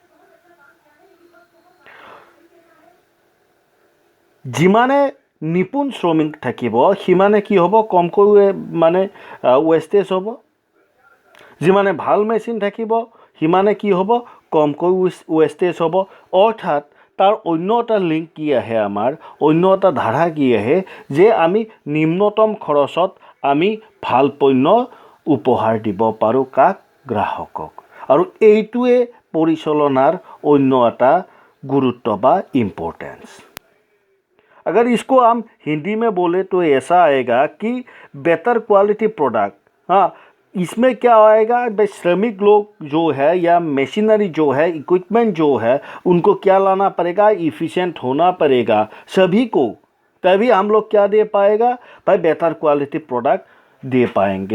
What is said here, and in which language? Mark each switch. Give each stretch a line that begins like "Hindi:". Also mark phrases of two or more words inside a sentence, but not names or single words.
Assamese: যিমানে নিপুণ শ্ৰমিক থাকিব সিমানে কি হ'ব কমকৈ মানে ৱেষ্টেজ হ'ব যিমানে ভাল মেচিন থাকিব সিমানে কি হ'ব কমকৈ ৱেষ্টেজ হ'ব অৰ্থাৎ তাৰ অন্য এটা লিংক কি আহে, আমাৰ অন্য এটা ধাৰা কি আহে যে আমি নিম্নতম খৰচত আমি ভাল পণ্য উপহাৰ দিব পাৰোঁ কাক, গ্ৰাহকক। আৰু এইটোৱে পৰিচালনাৰ অন্য এটা গুৰুত্ব বা ইম্পৰ্টেন্স।
Hindi: अगर इसको हम हिंदी में बोले तो ऐसा आएगा कि बेहतर
English: quality product.
Hindi: हाँ, इसमें क्या आएगा, भाई श्रमिक लोग जो है या मशीनरी जो है, इक्विपमेंट जो है, उनको क्या लाना पड़ेगा, इफ़िशिएंट होना पड़ेगा सभी को, तभी हम लोग क्या दे पाएगा, भाई बेहतर
English: quality product
Hindi: दे पाएंगे।